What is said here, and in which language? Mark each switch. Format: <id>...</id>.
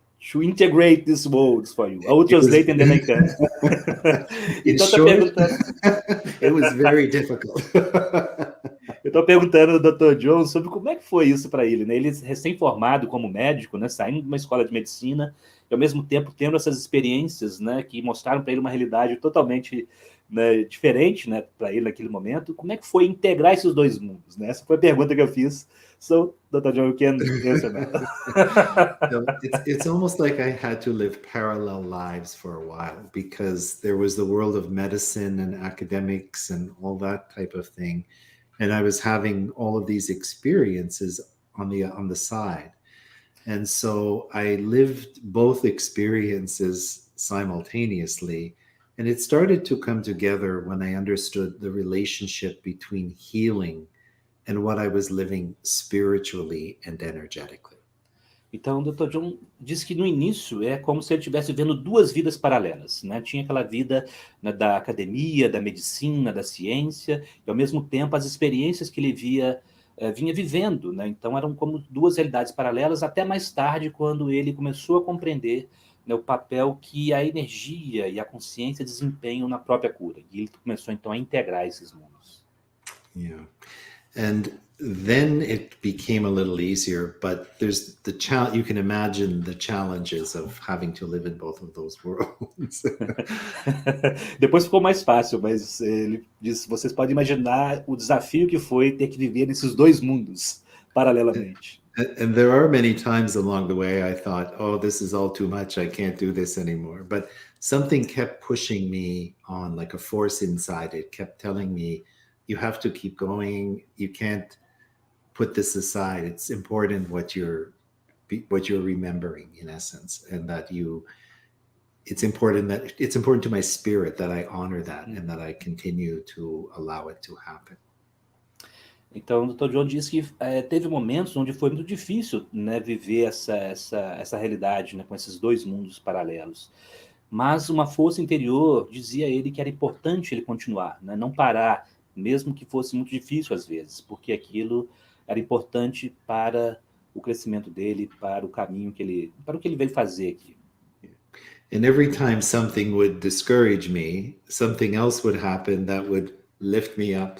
<en>to integrate these words for you. I will translate and then I can. In</en> <pt>Então,</pt> <en>short, it was very difficult.</en> <pt>Eu estou perguntando ao Dr. John sobre como é que foi isso para ele, né? Ele recém-formado como médico, né? Saindo de uma escola de medicina e ao mesmo tempo tendo essas experiências, né? Que mostraram para ele uma realidade totalmente, né, diferente, né? Para ele naquele momento. Como é que foi integrar esses dois mundos, né? Essa foi a pergunta que eu fiz.</pt> <en>So, Dr. John, you can answer now. So it's almost like I had to live parallel lives for a while, because there was the world of medicine and academics and all that type of thing, and I was having all of these experiences on the side. And so I lived both experiences simultaneously, and it started to come together when I understood the relationship between healing and what I was living spiritually and energetically.</en> <pt>Então, o Dr. John disse que no início é como se ele estivesse vendo duas vidas paralelas, né? Tinha aquela vida, né, da academia, da medicina, da ciência, e ao mesmo tempo as experiências que ele vinha vivendo, né? Então eram como duas realidades paralelas, até mais tarde, quando ele começou a compreender, né, o papel que a energia e a consciência desempenham na própria cura. E ele começou então a integrar esses mundos.</pt> <en>Yeah. And then it became a little easier, but there's the challenge. You can imagine the challenges of having to live in both of those worlds.</en> <pt>Depois ficou mais fácil, mas ele disse, vocês podem imaginar o desafio que foi ter que viver nesses dois mundos paralelamente.</pt> <en>And there are many times along the way I thought, oh, this is all too much. I can't do this anymore. But something kept pushing me on, like a force inside it kept telling me, you have to keep going. You can't put this aside. It's important what you're remembering, in essence, and that it's important to my spirit that I honor that and that I continue to allow it to happen.</en> <pt>Então, o Dr. John disse que teve momentos onde foi muito difícil, né, viver essa realidade, né, com esses dois mundos paralelos. Mas uma força interior dizia a ele que era importante ele continuar, né, não parar, mesmo que fosse muito difícil às vezes, porque aquilo era importante para o crescimento dele, para o caminho para o que ele veio fazer aqui.</pt> <en>And every time something would discourage me, something else would happen that would lift me up.</en>